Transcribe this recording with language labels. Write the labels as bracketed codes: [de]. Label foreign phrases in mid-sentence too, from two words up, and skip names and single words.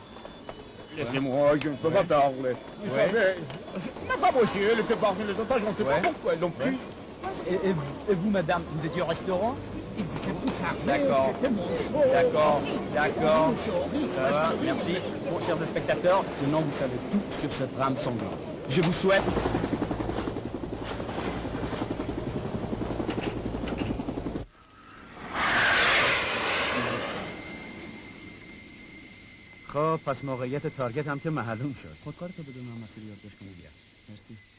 [fr] Laissez-moi, je ne peux pas parler. Vous savez, ma femme aussi, elle était parmi les otages, on ne sait pas pourquoi elles l'ont prise. Et vous, madame, vous étiez au restaurant? D'accord, d'accord, d'accord. Ça va, merci. Bon, chers spectateurs, maintenant vous savez tout sur ce drame sanglant. Je vous souhaite... [fa] خب پس موقعیت تارگت هم که معلوم شد. خودکارتو بدونم مسئله یادداشت کنم بیا. مرسی.